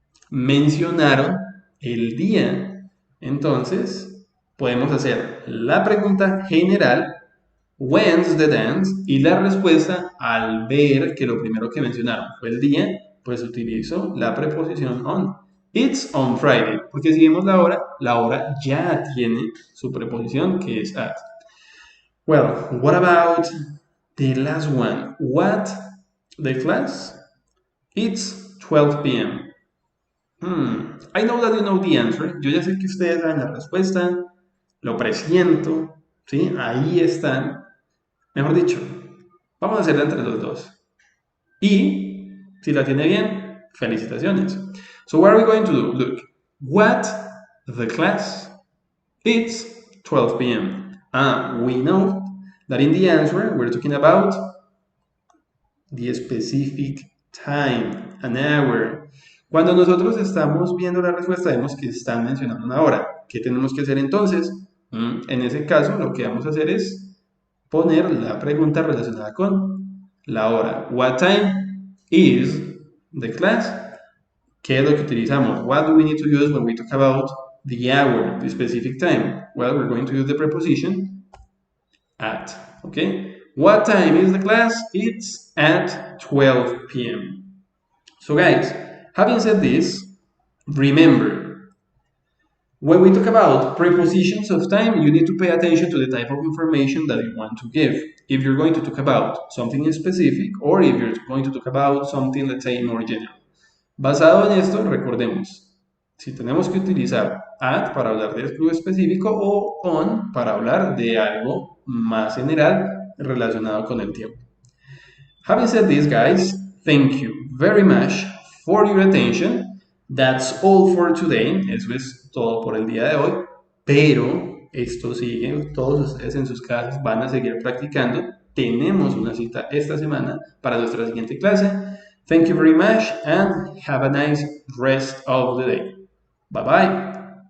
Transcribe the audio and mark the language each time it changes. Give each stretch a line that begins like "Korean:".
Spanish: Mencionaron el día. Entonces, podemos hacer la pregunta general,
English: when's the dance?
Spanish: Y la respuesta, al ver que lo primero que mencionaron fue el día, pues utilizo la preposición on. It's on Friday, porque si vemos la hora ya tiene su preposición que es at.
English: Well, what about the last one? What the class? It's 12 p.m. I know that you know the answer.
Spanish: Yo ya sé que ustedes saben la respuesta. Lo presiento. ¿Sí? Ahí están. Mejor dicho, vamos a hacerla entre los dos. Y si la tiene bien, felicitaciones.
English: So what are we going to do? Look, what the class? It's 12 p.m. We know that in the answer we're talking about the specific time, an hour.
Spanish: Cuando nosotros estamos viendo la respuesta, vemos que están mencionando una hora. ¿Qué tenemos que hacer entonces? En ese caso, lo que vamos a hacer es poner la pregunta relacionada con la hora.
English: What time is the class?
Spanish: ¿Qué es lo que utilizamos?
English: What do we need to use when we talk about the hour, the specific time? Well, we're going to use the preposition at, okay? What time is the class? It's at 12 p.m. So guys, having said this, remember, when we talk about prepositions of time, you need to pay attention to the type of information that you want to give. If you're going to talk about something specific or if you're going to talk about something, let's say, more general.
Spanish: Basado en esto, recordemos, si tenemos que utilizar at para hablar de algo específico o on para hablar de algo más general relacionado con el tiempo.
English: Having said this, guys, thank you very much for your attention. That's all for today.
Spanish: Eso es todo por el día de hoy. Pero esto sigue. Todos ustedes en sus casas van a seguir practicando. Tenemos una cita esta semana para nuestra siguiente clase.
English: Thank you very much and have a nice rest of the day. Bye bye.